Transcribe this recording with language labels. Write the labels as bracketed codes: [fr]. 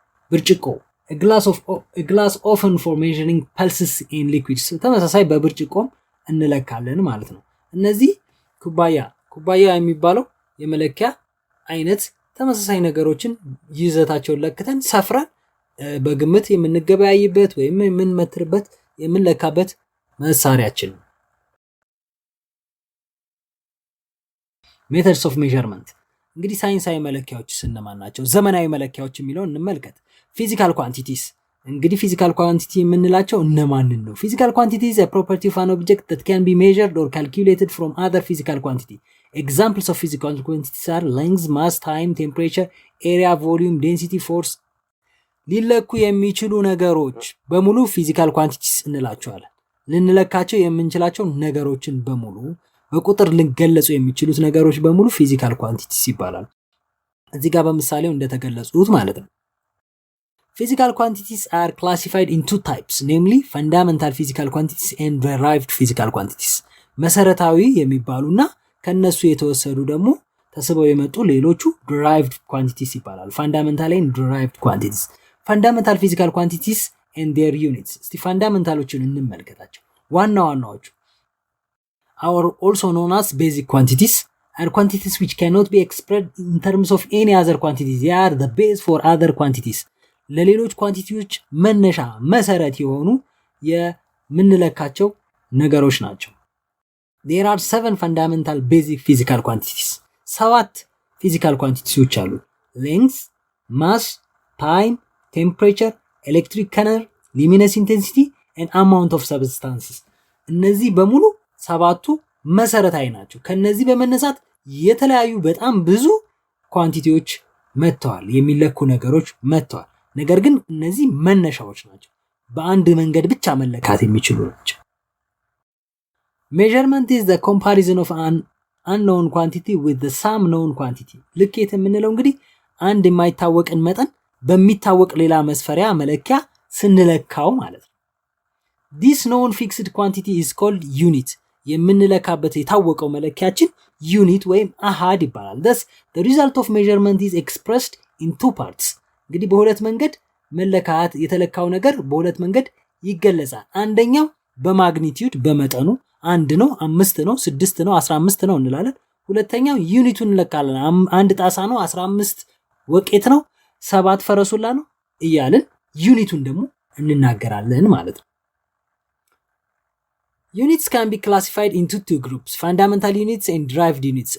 [am] ብርጭቆ [en] a glass often for measuring pulses in liquids። [am] ተመሳሳይ በብርጭቆም እንለካለን ማለት ነው። እነዚህ ኩባያ የሚባለው የመለኪያ አይነት ተመሳሳይ ነገሮችን ይዘታቸውን ለክተን ሰፍረን በግምት የምንገበያይበት ወይም የምንመትርበት የምንለካበት መሳሪያችን ነው። [en] ሜተድስ ኦፍ ሜዠርመንት [am] እንግዲህ ሳይንሳዊ መለኪያዎች እነማን ናቸው? ዘመናዊ መለኪያዎች የሚለውን እንመልከት። ፊዚካል ኳንቲቲስ እንግዲህ ፊዚካል ኳንቲቲ የምንላቸው እነማንን ነው? [en] ፊዚካል ኳንቲቲ is a property of an object that can be measured or calculated from other physical quantity. Examples of physical quantities are length, mass, time, temperature, area, volume, density, force። [am] ሊለኩ የሚችሉ ነገሮች በሙሉ ፊዚካል ኳንቲቲስ እንላቸዋለን። ልንለካቸው የምንችላቸው ነገሮችን በሙሉ በቁጥር ልንገለጹ የሚችሉት ነገሮች በሙሉ ፊዚካል ኳንቲቲስ ይባላሉ። እዚህ ጋር በምሳሌው እንደተገለጹት ማለት ነው። [en] Physical quantities are classified in two types, namely fundamental physical quantities and derived physical quantities. [am] መሰረታዊ የሚባሉና ከነሱ የተወሰዱ ደግሞ ተስበው የመጡ ሌሎቹ derived quantities ይባላሉ። [en] Fundamental and derived quantities. Fundamental physical quantities and their units. [am] እስቲ ፋንዳሜንታሎችን እንመልከታቸው። ዋናዎቹ [en] are also known as basic quantities, are quantities which cannot be expressed in terms of any other quantities. They are the base for other quantities. [am] ለሌሎች ኳንቲቲዎች መነሻ መሰረት የሆኑ የምንለካቸው ነገሮች ናቸው። [en] There are 7 fundamental basic physical quantities. 7 physical quantities አሉ። Length, mass, time, temperature, electric current, luminous intensity and amount of substances. [am] እነዚህ በሙሉ 7ቱ መሰረታዊ ናቸው። ከነዚህ በመነሳት የተለያዩ በጣም ብዙ ኳንቲቲዎች መጥተዋል፣ የሚለኩ ነገሮች መጥተዋል። ነገር ግን እነዚህ መነሻዎች ናቸው፣ በአንድ መንገድ ብቻ መለካት የሚችሉ ናቸው። [en] Measurement is the comparison of an unknown quantity with the some known quantity. [am] ልኬት የምንለው እንግዲህ አንድ የማይታወቅን መጠን በሚታወቅ ሌላ መስፈሪያ መለኪያ ስንለካው ማለት ነው። [en] This known fixed quantity is called unit. [am] የምንለካበት የታወቀው መለኪያችን ዩኒት ወይም አሃድ ይባላል። [en] Thus the result of measurement is expressed in two parts. [am] እንግዲህ በሁለት መንገድ መለካት የተለካው ነገር በሁለት መንገድ ይገለጻል። አንደኛው በማግኒቲዩድ በመጠኑ 1 ነው፣ 5 ነው፣ 6 ነው፣ 15 ነው እንላለን። ሁለተኛው ዩኒቱን እንለካለን። 1 ጣሳ ነው፣ 15 ወቄት ነው፣ 7 ፈረሱላ ነው እያልን ዩኒቱን ደግሞ እንናገራለን ማለት ነው። [en] Units can be classified into two groups, fundamental units and derived units.